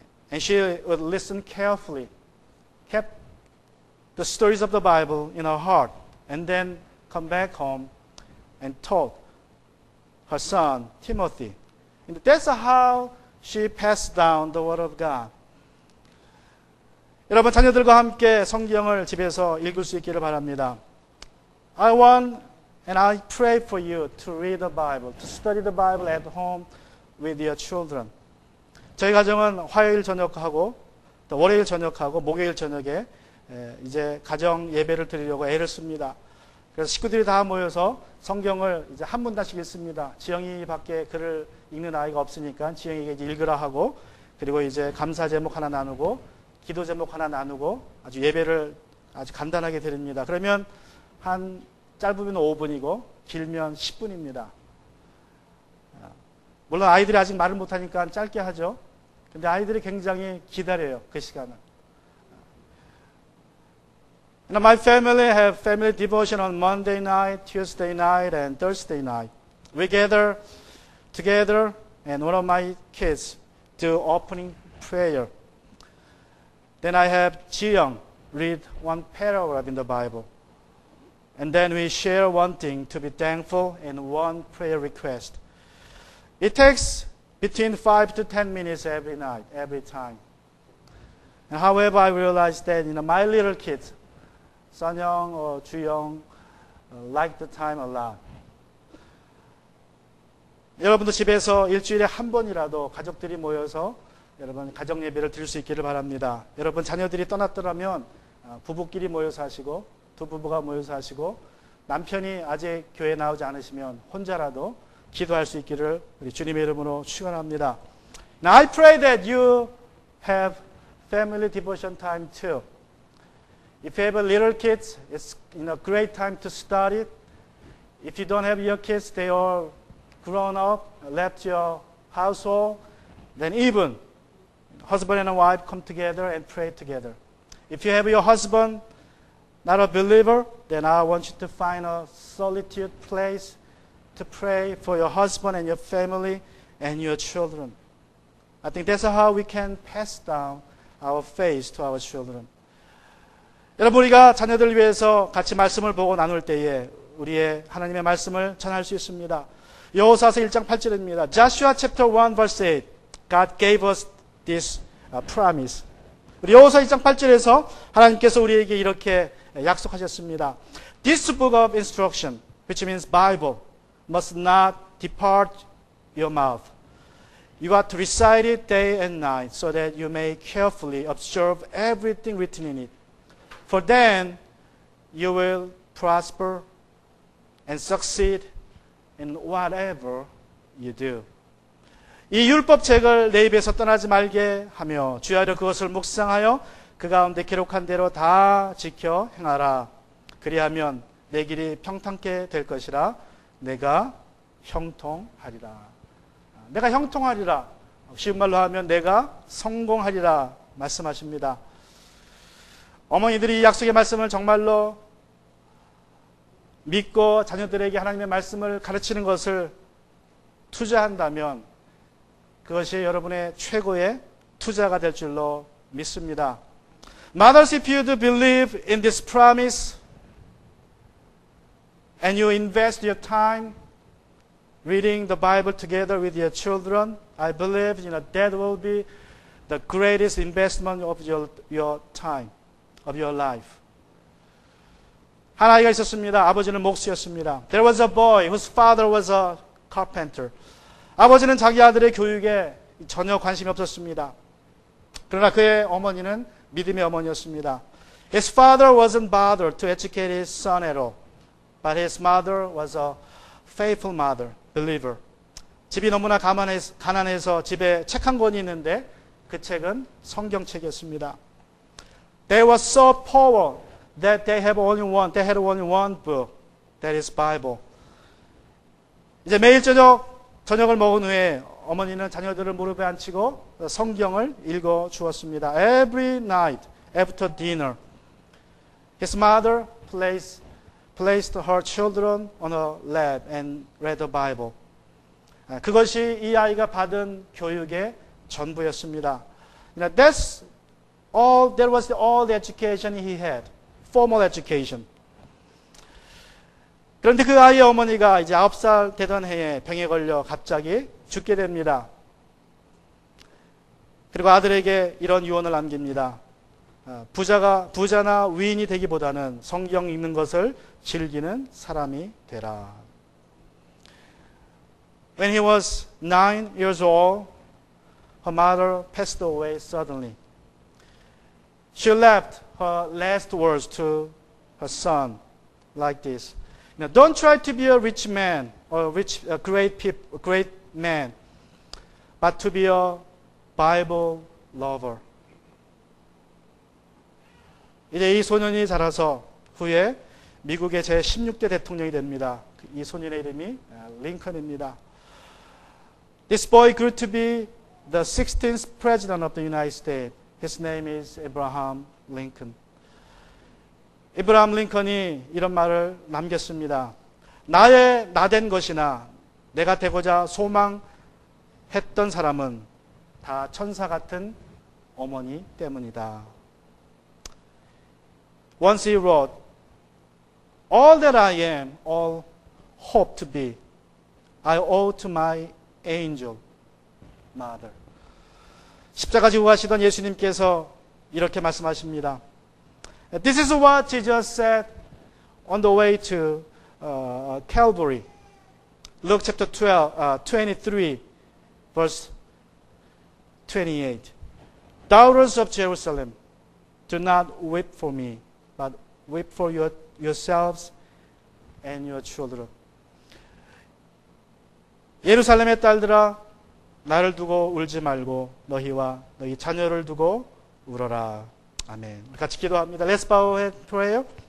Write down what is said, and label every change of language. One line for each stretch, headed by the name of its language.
English: And she would listen carefully, kept the stories of the Bible in her heart, and then come back home and taught her son, Timothy. And that's how she passed down the Word of God.
Korean: 여러분, 자녀들과 함께 성경을 집에서 읽을 수 있기를 바랍니다.
English: I want and I pray for you to read the Bible, to study the Bible at home with your children.
Korean: 저희 가정은 화요일 저녁하고 또 월요일 저녁하고 목요일 저녁에 이제 가정 예배를 드리려고 애를 씁니다. 그래서 식구들이 다 모여서 성경을 이제 한 문단씩 읽습니다. 지영이 밖에 글을 읽는 아이가 없으니까 지영에게 이제 읽으라 하고, 그리고 이제 감사 제목 하나 나누고 기도 제목 하나 나누고 아주 예배를 아주 간단하게 드립니다. 그러면 한 짧으면 5분이고 길면 10분입니다. 물론 아이들이 아직 말을 못하니까 짧게 하죠. 근데 아이들이 굉장히 기다려요, 그 시간을.
English: My family have family devotion on Monday night, Tuesday night, and Thursday night. We gather together, and one of my kids do opening prayer. Then I have Ji-young read one paragraph in the Bible. And then we share one thing to be thankful and one prayer request. It takes between 5 to 10 minutes every night, every time. And however, I realized that my little kids, Sun-young or Ju-young, like the time a lot.
Korean: 여러분도 집에서 일주일에 한 번이라도 가족들이 모여서 여러분 가정 예배를 드릴 수 있기를 바랍니다. 여러분 자녀들이 떠났더라면 부부끼리 모여서 하시고, 두 부부가 모여서 하시고, 남편이 아직 교회에 나오지 않으시면 혼자라도 기도할 수 있기를 우리 주님의 이름으로 축원합니다.
English: Now I pray that you have family devotion time too. If you have little kids, it's a great time to start it. If you don't have your kids, they are grown up, left your household, then even husband and wife come together and pray together. If you have your husband not a believer, then I want you to find a solitude place to pray for your husband and your family and your children. I think that's how we can pass down our faith to our children.
Korean: 여러분, 우리가 자녀들을 위해서 같이 말씀을 보고 나눌 때에 우리의 하나님의 말씀을 전할 수 있습니다. 여호수아서 1장 8절입니다.
English: Joshua chapter 1 verse 8. God gave us this promise.
Korean: 우리 여호수아 1장 8절에서 하나님께서 우리에게 이렇게 약속하셨습니다.
English: This book of instruction, which means Bible, must not depart your mouth. You are to recite it day and night so that you may carefully observe everything written in it. For then you will prosper and succeed in whatever you do.
Korean: 이 율법책을 내 입에서 떠나지 말게 하며 주야로 그것을 묵상하여 그 가운데 기록한 대로 다 지켜 행하라. 그리하면 내 길이 평탄케 될 것이라. 내가 형통하리라. 내가 형통하리라. 쉬운 말로 하면 내가 성공하리라 말씀하십니다. 어머니들이 이 약속의 말씀을 정말로 믿고 자녀들에게 하나님의 말씀을 가르치는 것을 투자한다면 그것이 여러분의 최고의 투자가 될 줄로 믿습니다.
English: Mothers, if you do believe in this promise and you invest your time reading the Bible together with your children, I believe that will be the greatest investment of your time, of your life.
Korean: 한 아이가 있었습니다. 아버지는 목수였습니다.
English: There was a boy whose father was a carpenter.
Korean: 아버지는 자기 아들의 교육에 전혀 관심이 없었습니다. 그러나 그의 어머니는 믿음의 어머니였습니다.
English: His father wasn't bothered to educate his son at all, but his mother was a faithful mother, believer.
Korean: 집이 너무나 가난해서 집에 책 한 권이 있는데 그 책은 성경책이었습니다.
English: They were so poor that they had only one book, that is Bible.
Korean: 이제 매일 저녁을 먹은 후에 어머니는 자녀들을 무릎에 앉히고 성경을 읽어 주었습니다.
English: Every night after dinner, his mother placed her children on her lap and read the Bible.
Korean: 그것이 이 아이가 받은 교육의 전부였습니다.
English: That was all the education he had, formal education.
Korean: 그런데 그 아이의 어머니가 이제 9살 되던 해에 병에 걸려 갑자기 죽게 됩니다. 그리고 아들에게 이런 유언을 남깁니다. 부자나 위인이 되기보다는 성경 읽는 것을 즐기는 사람이 되라.
English: When he was 9 years old, her mother passed away suddenly. She left her last words to her son like this. Now, don't try to be a rich man or a great man. but to be a Bible lover.
Korean: 이제 이 소년이 자라서 후에 미국의 제16대 대통령이 됩니다. 이 소년의 이름이 링컨입니다.
English: This boy grew to be the 16th president of the United States. His name is Abraham Lincoln.
Korean: 에브라함 링컨이 이런 말을 남겼습니다. 나의 나된 것이나 내가 되고자 소망했던 사람은 다 천사 같은 어머니 때문이다.
English: Once he wrote, All that I am, all hope to be, I owe to my angel mother.
Korean: 십자가 지고 가시던 예수님께서 이렇게 말씀하십니다.
English: This is what Jesus said on the way to Calvary. Luke chapter 23, verse 28. Daughters of Jerusalem, do not weep for me, but weep for yourselves and your children.
Korean: 예루살렘의 딸들아, 나를 두고 울지 말고 너희와 너희 자녀를 두고 울어라. 아멘. 같이 기도합니다.
English: Let's bow and pray.